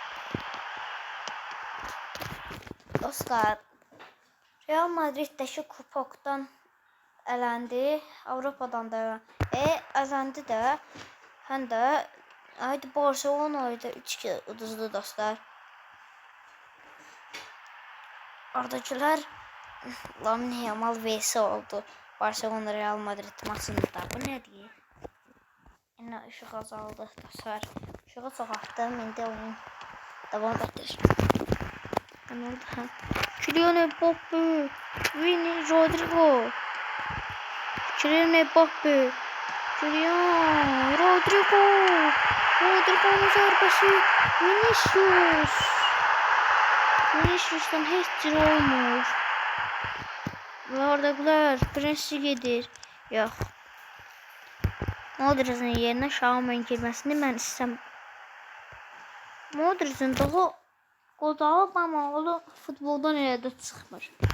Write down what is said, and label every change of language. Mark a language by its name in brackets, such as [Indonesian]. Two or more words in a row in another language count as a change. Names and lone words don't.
[Azerbaijani] Dostlar, Real Madrid'dəki kupokdan ələndi. Avropadan da ələndi də. Həm də Barcelona'ydı 3-2 uduzdu dostlar. [Turkish] Oradakiler Lamine Yamal vs oldu. Barcelona Real Madrid maçında. Bu ne diye? Yine ışık azaldı dostlar. [Azerbaijani] Işığı çoxaltdım. İndi oyun devam edir. Kylian Mbappe, Rodrigo. Kylian Mbappe. Rodrigo'nun zərbəsi. Vinicius. Vinicius'tan heç cür olmur. Və orada bunlar Prince gedir. Yox. Modric'in yerinə Şaumen girməsini mən istəmirəm. Modric'in daha qodalıb, amma o futboldan elə də çıxmır.